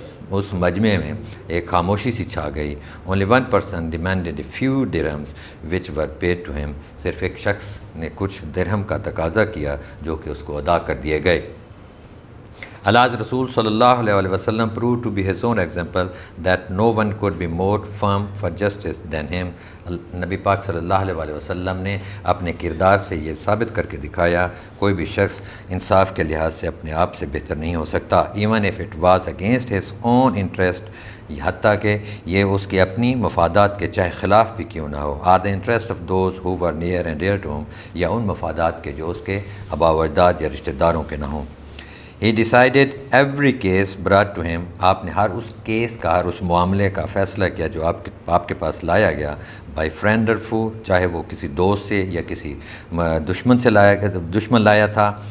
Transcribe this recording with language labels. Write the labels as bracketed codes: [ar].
[ur] اس مجمع میں ایک خاموشی سی چھا گئی. [en] Only one person demanded a few dirhams which were paid to him. [ur] صرف ایک شخص نے کچھ درہم کا تقاضا کیا جو کہ اس کو ادا کر دیے گئے. [en] Allah's Rasul sallallahu alayhi wa sallam proved to be his own example that no one could be more firm for justice than him. [ur] نبی پاک صلی اللہ علیہ وسلم نے اپنے کردار سے یہ ثابت کر کے دکھایا کوئی بھی شخص انصاف کے لحاظ سے اپنے آپ سے بہتر نہیں ہو سکتا. [en] even if it was against his own interest, [ur] حتیٰ کہ یہ اس کی اپنی مفادات کے چاہے خلاف بھی کیوں نہ ہو. [en] Are the interest of those who were near and dear to him, [ur] یا ان مفادات کے جو اس کے آباء و اجداد یا رشتہ داروں کے نہ ہوں. [en] He decided every case brought to him. [ur] آپ نے ہر اس کیس کا, ہر اس معاملے کا فیصلہ کیا جو آپ کے پاس لایا گیا. [en] by friend or foe, [ur] چاہے وہ کسی دوست سے یا کسی دشمن سے دشمن لایا تھا.